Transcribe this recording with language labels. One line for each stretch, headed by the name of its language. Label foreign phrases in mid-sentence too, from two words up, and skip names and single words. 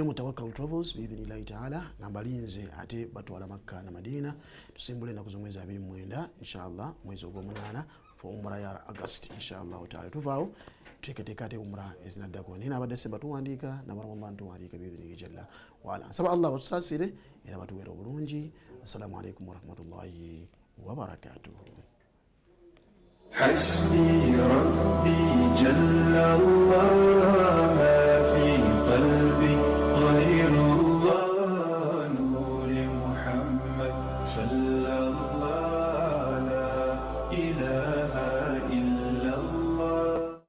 Ganda: Mutawakkal Travels
Arabic: بإذن الله تعالى
Ganda: ngambalinze ate batwala Makka na Madina tusimbule ennaku z'omwezi 29 inshallah mwezi ogw'omunaana for umra ya August
Arabic: إن شاء الله تعالى
Ganda: tuvaawo tuteekateeka ate umra ezinaddako naye n'abadde December tuwandiika n'aba Ramadan tuwandiika
Arabic: بإذنه جل وعلا
Ganda: nsaba Allah batusaasire era batuweera obulungi
Arabic: السلام عليكم ورحمة الله وبركاته. حسبي ربي جل الله ما في قلبي غير الله نور محمد صلى الله لا إله إلا الله.